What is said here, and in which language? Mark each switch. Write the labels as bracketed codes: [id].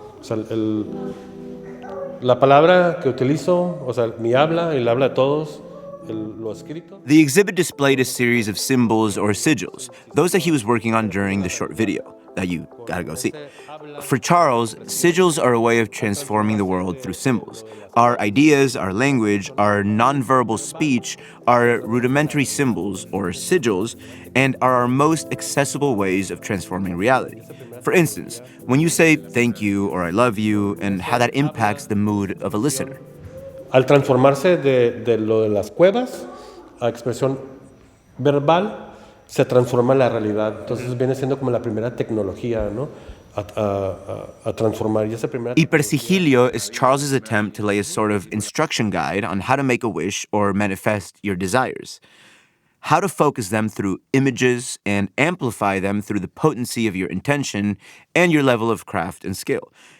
[es] O sea, la palabra que utilizo, o sea, mi habla, el habla de todos. [en] The exhibit displayed a series of symbols or sigils, those that he was working on during the short video that you gotta go see. For Charles, sigils are a way of transforming the world through symbols. Our ideas, our language, our nonverbal speech are rudimentary symbols or sigils and are our most accessible ways of transforming reality. For instance, when you say thank you or I love you and how that impacts the mood of a listener. [es] Al transformarse de lo de las cuevas a expresión verbal, se transforma la realidad. Entonces viene siendo como la primera tecnología, ¿no? A transformar. Y esa primera [en] Hipersigilio is Charles's attempt to lay a sort of instruction guide on how to make a wish or manifest your desires. How to focus them through images and amplify them through the potency of your intention and your level of craft and skill.